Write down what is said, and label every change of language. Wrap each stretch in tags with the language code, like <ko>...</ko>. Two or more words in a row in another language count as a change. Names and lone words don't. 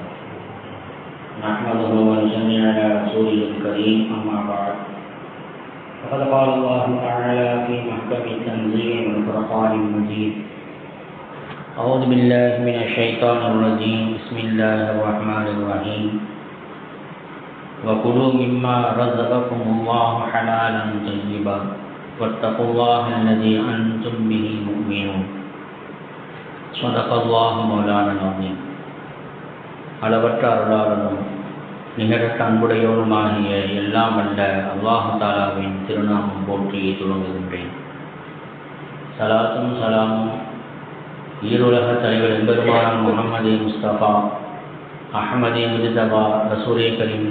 <ar>نحمده ونصلي على رسوله الكريم، أما بعد، فقد قال الله تعالى في محكم التنزيل والفرقان المجيد: أعوذ بالله من الشيطان الرجيم، بسم الله الرحمن الرحيم. وكلوا مما رزقكم الله حلالا طيبا واتقوا الله الذي أنتم به مؤمنون. صدق الله مولانا العظيم.</ar> <ta>அளவற்ற அருளாளனும் நிகரற்ற அன்புடையோனுமாகிய எல்லாம் வல்ல அல்லாஹு தாலாவின் திருநாமம் போற்றி துவங்குகின்றேன். சலாத்தும் சலாமும் ஈருலக தலைவர் எம்பெருமானார் முஹம்மது முஸ்தபா அஹ்மதே முஜ்தபா ரசூலே கரீம்</ta>